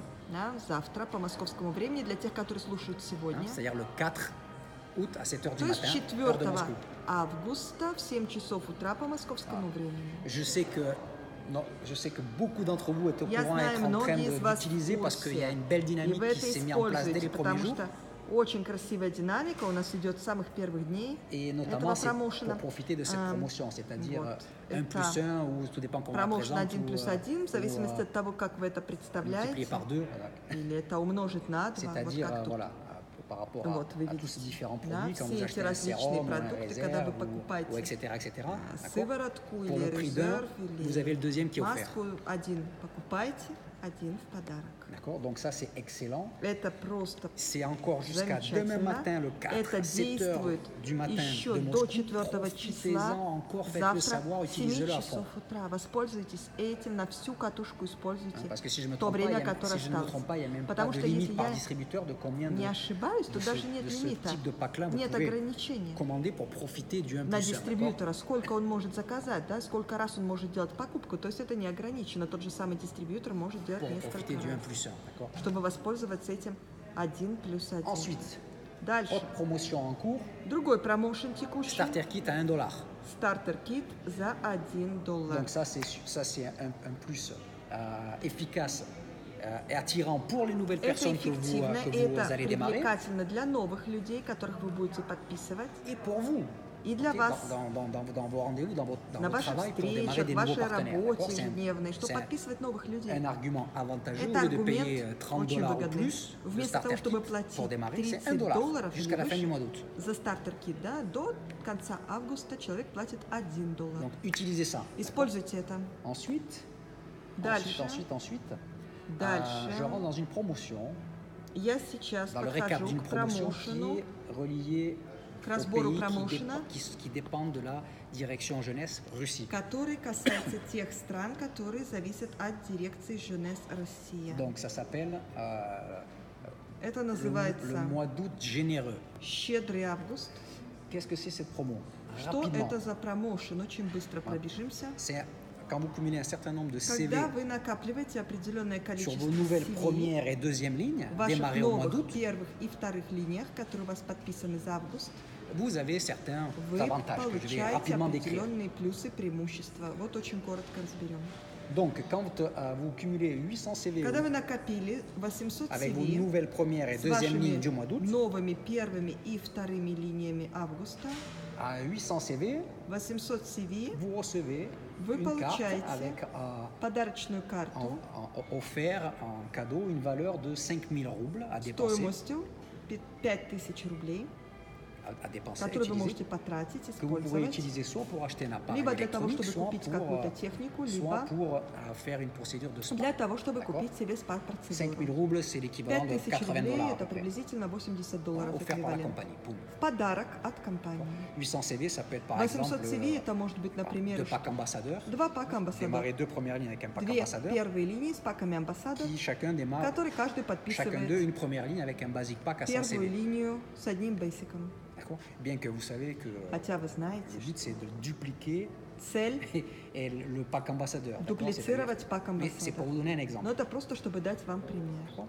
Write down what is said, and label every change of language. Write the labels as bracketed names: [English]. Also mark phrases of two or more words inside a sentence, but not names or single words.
[Russian] да, завтра по московскому времени, для тех, которые слушают [French] hein, [Russian] сегодня. [French] c'est-à-dire le 4 août à 7 heures du [Russian] То есть [French] matin, [Russian] 4 [French] heure de Moscou. [Russian] августа в 7 часов утра по московскому времени. [French] Je sais que beaucoup d'entre vous êtes au [Russian] Я [French] courant et [Russian] знаю, [French] être en train [Russian] многие из вас в [French] d'utiliser parce qu'il y a [Russian] курсе, [French] une belle [Russian] и [French] dynamique [Russian] вы [French] qui [Russian] это [French] s'est mise en place dès les [Russian] используете, [French] premiers [Russian] потому [French] jours. [Russian] что очень красивая динамика у нас идет с самых первых дней [French] Et [Russian] этого [French] notamment, c'est [Russian] промоушена. [French] pour profiter de cette promotion, c'est-à-dire [Russian] вот. [French] 1 plus 1 ou tout dépend comment on la [Russian] Промоушен [French] présente, [Russian] 1 плюс 1, в зависимости [French] ou [Russian] от того, как вы это [French] multiplié [Russian] представляете, [French] par 2, voilà. [Russian] или это умножить на 2, вот [French] C'est-à-dire [Russian] как тут. [French] voilà, par rapport [Russian] Вот, вы [French] à tous ces [Russian] видите, [French] différents [Russian] да, [French] produits, quand [Russian] все [French] vous [Russian] эти [French] achetez un [Russian] различные [French] sérum, ou un [Russian] продукты, когда вы [French] réserve, [Russian] покупаете [French] ou etc., d'accord. [Russian] сыворотку [French] Pour [Russian] или [French] le prix d'un, [Russian] резерв, [French] vous [Russian] или [French] avez le deuxième qui est offert. [Russian] маску, один покупаете, один в подарок. [French] D'accord, donc ça c'est excellent. [Russian] Это просто [French] C'est encore jusqu'à demain [Russian] замечательно. [French] matin, le 4, [Russian] Это [French] 7 heures [Russian] действует [French] du matin [Russian] еще [French] de [Russian] до [French] Moscou. [Russian] 4 числа. [French] Profitez-en encore, faites-le [Russian] Завтра [French] savoir, [Russian] в 7 [French] utilisez-le à fond. [Russian] часов утра. Воспользуйтесь этим на всю катушку, используйте [French] Parce que si je me [Russian] то [French] trompe pas, [Russian] время, [French] si [Russian] которое [French] je ne me [Russian] осталось. [French] trompe pas, il n'y a même pas [Russian] Потому [French] de [Russian] что если [French] limite par [Russian] я [French] distributeur de combien [Russian] не [French] de [Russian] ошибаюсь, то даже нет [French] ce [Russian] лимита, [French] type de pack-là vous [Russian] нет [French] pouvez [Russian] ограничения [French] commander pour profiter du 1 [Russian] на [French] plus 1. [Russian] дистрибьютора, сколько он может заказать, да, сколько раз он может делать покупку, то есть это не ограничено. Тот же самый дистрибьютор может делать [French] Pour [Russian] несколько [French] profiter du 1 [Russian] раз, [French] plus 1, d'accord. [Russian] чтобы воспользоваться этим 1 плюс 1. [French] Ensuite, [Russian] Дальше. [French] autre promotion en cours, [Russian] Другой промоушен текущий. [English] starter kit [French] à $1. [Russian] Стартер-кит за $1. [French] Donc ça c'est un plus efficace et attirant pour les nouvelles [Russian] Это [French] personnes que [Russian] эффективно, [French] vous [Russian] это [French] allez démarrer [Russian] привлекательно для новых людей, которых вы будете подписывать, [French] et pour vous. [Russian] и для [French] Ok, [Russian] вас [French] dans vos rendez-vous, dans [Russian] на [French] votre [Russian] ваших [French] travail pour démarrer [Russian] встречах, [French] des [Russian] в [French] nouveaux [Russian] вашей [French] partenaires. [Russian] работе [French] D'accord. [Russian] ежедневной, чтобы [French] C'est [Russian] подписывать новых людей. [French] un argument avantageux. [Russian] Это [French] Au lieu de [Russian] аргумент [French] payer [Russian] очень [French] $30 ou [Russian] выгодный. [French] plus, le [Russian] Вместо того, [French] starter [Russian] чтобы [French] kit pour [Russian] платить [French] démarrer, c'est [Russian] $30 [French] $1 jusqu'à la fin [Russian] или [French] du mois [Russian] выше [French] d'août. [Russian] за стартер-кит, да, до конца августа человек платит $1. [French] Donc utilisez ça. [Russian] Используйте это. [French] Ensuite, [Russian] Дальше. Дальше. [French] je rentre dans une promotion, [Russian] Я сейчас [French] dans le récap [Russian] подхожу [French] d'une [Russian] к [French] promotion qui [Russian] промоушену, [French] est reliée [Russian] к [French] aux [Russian] разбору [French] pays [Russian] промоушена, [French] qui dépendent de la direction jeunesse Russie. [Russian] который касается тех стран, которые зависят от дирекции Jeunesse Россия. [French] Donc ça s'appelle [Russian] Это [French] le [Russian] называется [French] mois d'août généreux. [Russian] «Щедрый август». [French] Qu'est-ce que c'est cette promo? [Russian] Что [French] Rapidement. [Russian] это за промоушен? Очень быстро пробежимся. [French] C'est quand vous cumulez un certain nombre de CV [Russian] Когда вы накапливаете определенное [French] sur [Russian] количество [French] vos nouvelles [Russian] CV [French] premières et deuxième lignes, [Russian] в ваших [French] démarrées au mois [Russian] новых [French] d'août, [Russian] первых и вторых линиях, которые у вас подписаны за август, [French] vous avez certains [Russian] вы [French] avantages que je vais [Russian] получаете [French] rapidement décrire. [Russian] определенные плюсы, преимущества. Вот очень коротко разберем. [French] Donc, quand vous cumulez 800 CV [Russian] Когда вы накопили 800 [French] avec vos [Russian] CV [French] nouvelles premières et [Russian] с [French] deuxième [Russian] вашими [French] lignes du mois d'août, [Russian] новыми первыми и вторыми линиями августа, [French] à 800 CV, [Russian] 800 CV, [French] vous recevez [Russian] вы [French] une carte [Russian] получаете [French] avec [Russian] подарочную карту [French] offert en cadeau une valeur de 5000 roubles à dépenser, [Russian] стоимостью 5000 рублей, [French] à dépenser, à [Russian] которую вы [French] utiliser, [Russian] можете потратить, [French] que vous pouvez [Russian] использовать, [French] utiliser soit pour acheter un appareil [Russian] либо для того, [French] électronique, [Russian] чтобы [French] soit [Russian] купить [French] pour, [Russian] какую-то технику, [French] soit [Russian] либо [French] pour faire une procédure de spa. [Russian] для того, чтобы [French] D'accord. [Russian] купить себе [French] 5000 [Russian] спа-процедуру. [French] roubles, c'est l'équivalent de [Russian] 5000 [French] $80 [Russian] рублей [French] à [Russian] это [French] peu près, [Russian] приблизительно $80 [French] offert par la [Russian] эквивалент. [French] compagnie. Boum. [Russian] В подарок от компании. [French] 800 CV, ça peut être par [Russian] 800 [French] exemple [Russian] CV это может быть, например, [French] deux packs ambassadeurs, [Russian] два пака амбассадор, [French] démarrer deux premières lignes avec un pack [Russian] две [French] ambassadeur, [Russian] первые линии с паками амбассадор, [French] qui chacun démarre, [Russian] которые каждый [French] chacun d'eux [Russian] подписывает [French] une première ligne avec un [English] basic pack [French] à 100 [Russian] первую [French] CV. [Russian] линию с одним бейсиком. [French] D'accord. Bien que vous savez que [Russian] Хотя вы [French] le [Russian] знаете, [French] but c'est de dupliquer [Russian] цель [French] et le pack ambassadeur. d'accord, [Russian] дуплицировать пак [French] mais c'est pour [Russian] амбассадор. [French] vous donner un exemple. [Russian] Но это просто, чтобы дать вам пример. [French] D'accord.